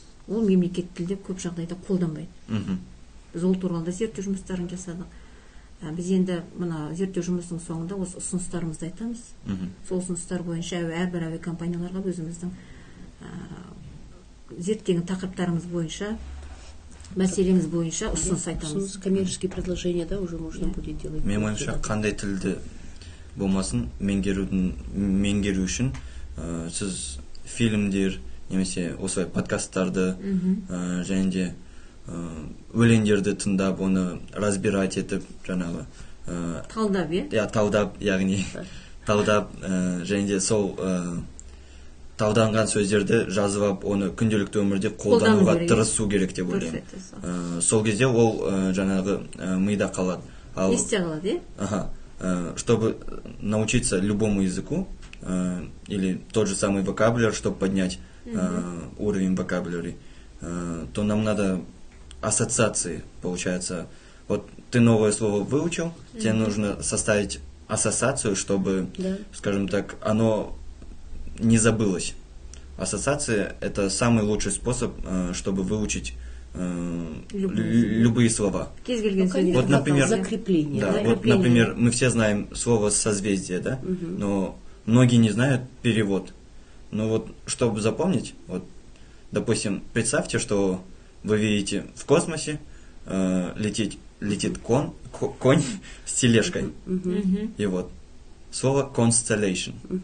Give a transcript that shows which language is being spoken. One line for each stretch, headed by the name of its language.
Kazakh: Ол мемлекеттік тілде көп жағдайда қолданбайды. Біз ол туралы зерттеу жұмыстарын жасадық. Біз енді мына зерттеу жұмысының соңында осы ұсыныстарымызды айтамыз. Сол ұсыныстар бойынша әрбір авиакомпанияларға өзіміздің зерттеген тақырыптарымыз бойынша мәселеміз бойынша ұсыныс айтамыз.
Russian: Коммерческие предложения, да, уже можно будет делать.
Kazakh: Менің ойымша қандай тілді болмасын меңгеру үшін сіз фильмдер немесе осылай подкасттарды және де өлеңдерді тыңдап оны разбирать етіп жаңағы Талдап, талдап, яғни талдап және де сол талданған сөздерді жазып алып оны күнделікті өмірде қолдануға тырысу керек деп ойлаймын. Сол кезде ол жаңағы мида қалады. Есте қалады,
Russian: Чтобы научиться любому языку или тот же самый вокабуляр, чтобы поднять уровень вокабуляри, то нам надо ассоциации, получается. Вот ты новое слово выучил, тебе нужно составить ассоциацию, чтобы, скажем так, оно не забылось. Ассоциация – это самый лучший способ, чтобы выучить любые слова. Вот, например, закрепление. Да, вот, например, мы все знаем слово созвездие, да? Но многие не знают перевод. Но вот, чтобы запомнить, вот, допустим, представьте, что вы видите в космосе летит конь с тележкой. И вот слово constellation.